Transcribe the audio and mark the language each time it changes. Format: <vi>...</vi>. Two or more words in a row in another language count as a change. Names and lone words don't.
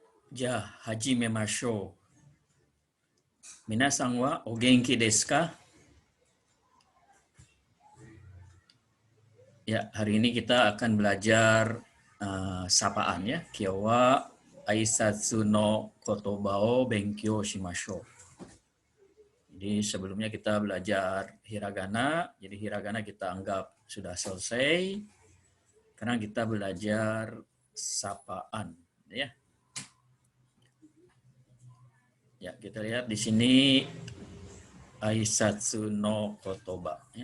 <ja>じゃあ、始めましょう。皆さんはお元気ですか?</ja> <id>Ya, hari ini kita akan belajar sapaan ya.</id> <ja>今日は挨拶の言葉を勉強しましょう.</ja> <id>Jadi sebelumnya kita belajar hiragana. Jadi hiragana kita anggap sudah selesai. Sekarang kita belajar sapaan ya. Ya, kita lihat di sini</id> <ja>挨拶の言葉</ja> <id>ya.</id>